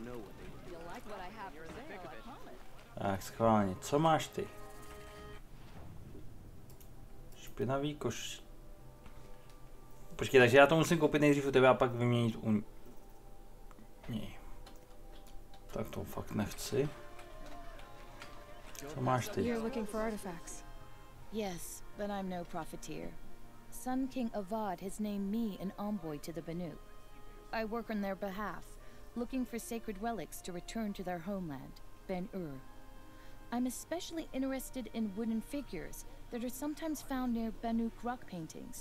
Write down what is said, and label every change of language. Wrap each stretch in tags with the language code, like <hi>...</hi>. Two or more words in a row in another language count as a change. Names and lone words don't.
<cs>Tak schválně, co máš ty? Špinavý koš. Počkej, takže já to musím koupit nejdřív u tebe a pak vyměnit u něj. Tak to fakt nechci. Co máš ty?</cs> <en>You're looking for artifacts. Yes, but I'm no profiteer. Sun King Avad has named me an envoy to the Banuk. I work on their behalf, looking for sacred relics to return to their homeland, Ben-Ur. I'm especially interested in wooden figures that are sometimes found near Banuk rock paintings.</en>